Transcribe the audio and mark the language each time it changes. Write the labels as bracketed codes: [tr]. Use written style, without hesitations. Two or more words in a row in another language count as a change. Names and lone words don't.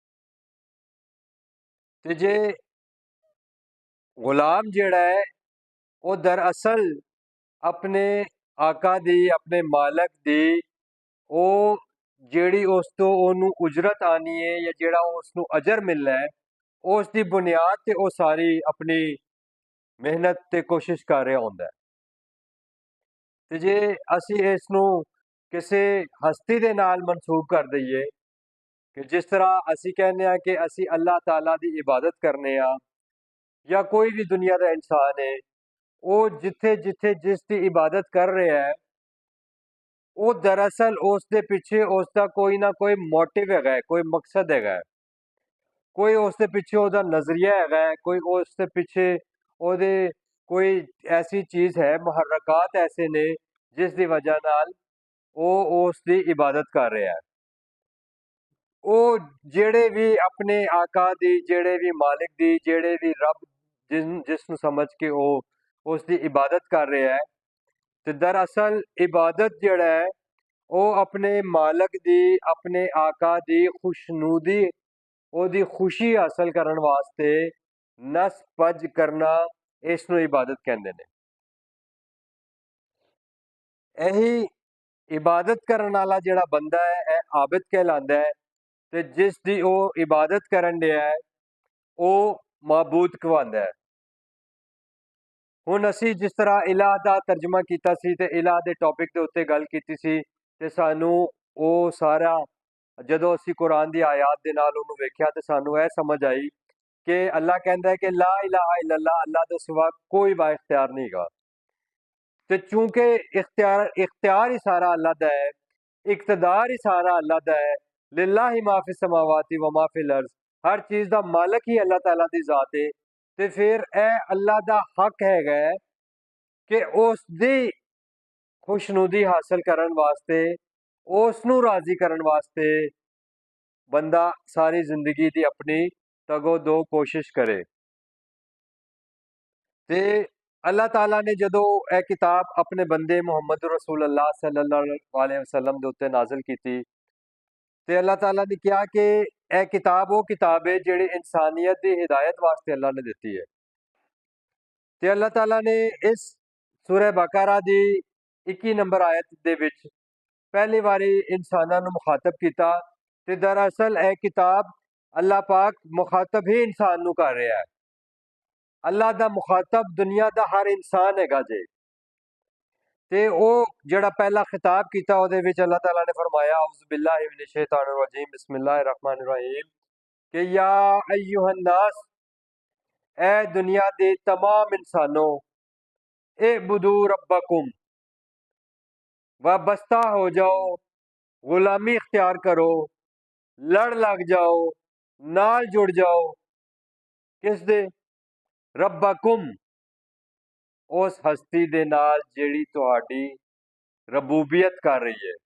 [pa] تے جے غلام جیہڑا ہے او دراصل اپنے آقا دی، اپنے مالک دی او جیہڑی اس تو اونوں اجرت آنی ہے یا جیہڑا اسنوں اجر ملنا ہے اس دی بنیاد تے او ساری اپنی محنت تے کوشش کر رہا ہوندا ہے. تے جے اسی اسنوں کسی ہستی دے نال منسوب کر دئیے کہ جس طرح اسی کہنے آں کہ اسی اللہ تعالیٰ دی عبادت کرنے آں یا کوئی بھی دنیا کا انسان ہے وہ جتھے جتھے جس دی عبادت کر رہا ہے وہ دراصل اس دے پچھے اسکا کوئی نہ کوئی موٹیو ہے، کوئی مقصد ہے، کوئی اس دے پچھے اودا نظریہ ہے، کوئی اس دے پچھے اودے کوئی ایسی چیز ہے، محرکات ایسے نے جس دی وجہ نال وہ اس دی عبادت کر رہا ہے. وہ جیہڑے بھی اپنے آقا دی، جیہڑے بھی مالک دی، جیہڑے بھی رب جسنوں سمجھ کے وہ اسکی عبادت کر رہا ہے تو دراصل عبادت جیہڑا ہے وہ اپنے مالک دی، اپنے آقا دی خوشنودی، اودی خوشی حاصل کرنے واسطے نس پج کرنا، اسنوں عبادت [ur] کہتے ہیں. [pa] ایہی عبادت کرنے والا جیہڑا بندہ ہے عابد کہلاندا ہے تے جس دی او عبادت کرن دیا ہے او معبود کہواندا ہے. ہن اسی جس طرح الٰہ دا ترجمہ کیتا سی تے الٰہ دے ٹاپک دے اتے گل کیتی سی تے سانوں او سارا جدوں اسی قرآن دی آیات دے نال اونوں ویکھیا تے سانوں اے سمجھ آئی کہ اللہ کہندا ہے کہ [ar] لا إله إلا الله, [pa] اللہ دے سوا کوئی با اختیار نہیں گا. تے چونکہ اختیار ہی سارا اللہ دا ہے، اقتدار ہی سارا اللہ دا ہے, इक्तदार ही सारा अल्लाह दा है, [ar] لله ما في السماوات وما في الأرض, [pa] ہر چیز دا مالک ہی اللہ تعالیٰ دی ذات ہے. تے فیر اے اللہ دا حق ہیگا کہ اس دی خوشنودی حاصل کرن واسطے، اسنوں راضی کرن واسطے بندہ ساری زندگی دی اپنی تگ و دو کوشش کرے. تے اللہ تعالیٰ نے جدوں اے کتاب اپنے بندے محمد رسول اللہ [ar] صلى الله عليه وسلم [pa] دے اتے نازل کیتی تے اللہ تعالیٰ نے کہا کہ اے کتاب او کتاب ہے جیہڑی انسانیت دی ہدایت واسطے اللہ نے دتی ہے. تے اللہ تعالیٰ نے اس سورہ بقرہ دی 21 نمبر آیت دے وچ پہلی باری انساناں نوں مخاطب کیا تے دراصل اے کتاب اللہ پاک مخاطب ہی انسان نوں کر رہا ہے. اللہ دا مخاطب دنیا دا ہر انسان ہیگا جے. تے او جیہڑا پہلا خطاب کیا اودے وچ اللہ تعالیٰ نے فرمایا [ar] أعوذ بالله من الشيطان الرجيم بسم الله الرحمن الرحيم [pa] کہ [ar] يا أيها الناس, [pa] اے دنیا دے تمام انسانو, [ar] اعبدوا ربكم, [pa] وابستہ ہو جاؤ، غلامی اختیار کرو، لڑ لگ جاؤ، نال جڑ جاؤ. کس دے? ربکم، اس ہستی دے نال جیہڑی تہاڈی ربوبیت کر رہی ہے.